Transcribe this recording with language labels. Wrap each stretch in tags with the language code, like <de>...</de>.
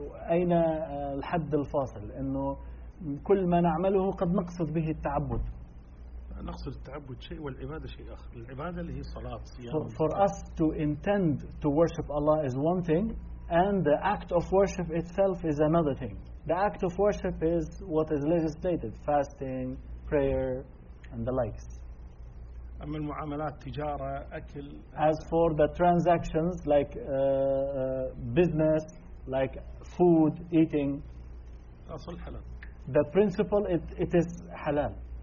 <ar>أين الحد الفاصل؟ إنه كل ما نعمله قد نقصد به التعبد. نقصد التعبد شيء والعبادة شيء آخر. العبادة اللي هي صلاة.</ar> <en>For us to intend to worship Allah is one thing, and the act of worship itself is another thing. The act of worship is what is legislated: fasting, prayer, and the likes.</en> <ar>أما المعاملات تجارة أكل.</ar> <en>As for the transactions like business. Like food, eating.</en> <ar>أصل حلال.</ar> <en>The principle it is halal.</en>